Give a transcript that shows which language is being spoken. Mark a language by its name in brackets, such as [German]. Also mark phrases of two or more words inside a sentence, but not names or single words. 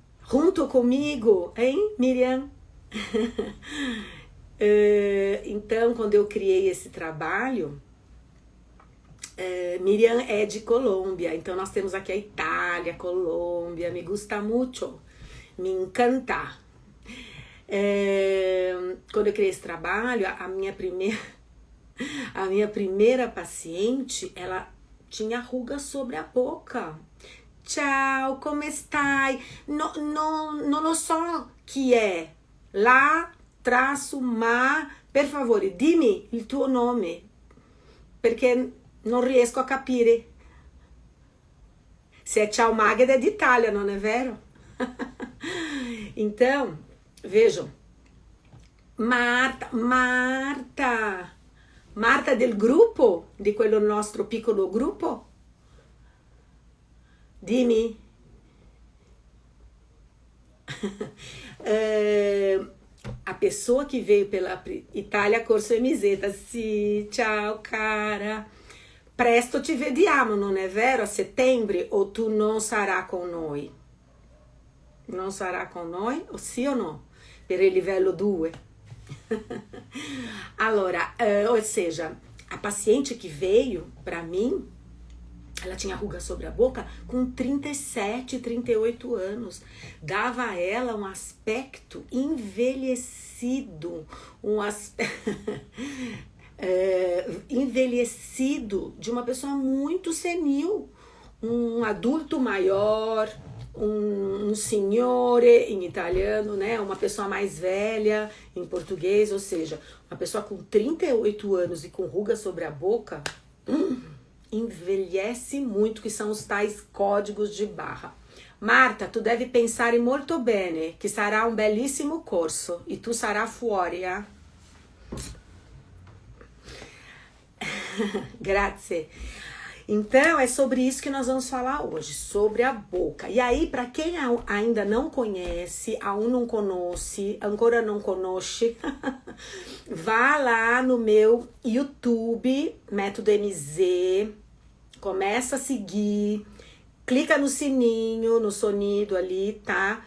[Portuguese] junto comigo, hein, Miriam? Então, quando eu criei esse trabalho, Miriam é de Colômbia, então nós temos aqui a Itália, Colômbia, [Spanish] me gusta mucho, me encanta. [Portuguese] Quando eu criei esse trabalho, a minha primeira paciente, ela tinha ruga sobre a boca. [Italian] Ciao, come stai? Non lo so chi è. [Portuguese] Lá, traço, [Italian] ma, per favore, dimmi il tuo nome, perché non riesco a capire. [Portuguese] Se é ciao Magda é de Itália, não é vero? Então, vejam, [Italian] Marta del gruppo, di quello nostro piccolo gruppo? Dimmi. [Portuguese] A pessoa que veio pela Itália Corso MZ, [Italian] sì, ciao cara. Presto ci vediamo, non è vero? A settembre, o tu non sarà con noi? Non sarà con noi? O sì o no? Per il livello 2. Allora, [Portuguese] ou seja, a paciente que veio para mim, ela tinha ruga sobre a boca com 37, 38 anos. Dava a ela um aspecto envelhecido, envelhecido de uma pessoa muito senil, um adulto maior, um signore em italiano, né? Uma pessoa mais velha em português, ou seja, uma pessoa com 38 anos e com ruga sobre a boca, envelhece muito, que são os tais códigos de barra. [Italian] Marta, tu deve pensare molto bene, que sarà um bellissimo corso e tu sarà fuori, eh? Grazie. [Portuguese] Então, é sobre isso que nós vamos falar hoje, sobre a boca. E aí, para quem ainda não conhece, ancora não conosce, vá lá no meu YouTube, Método MZ, começa a seguir, clica no sininho, no sonido ali, tá?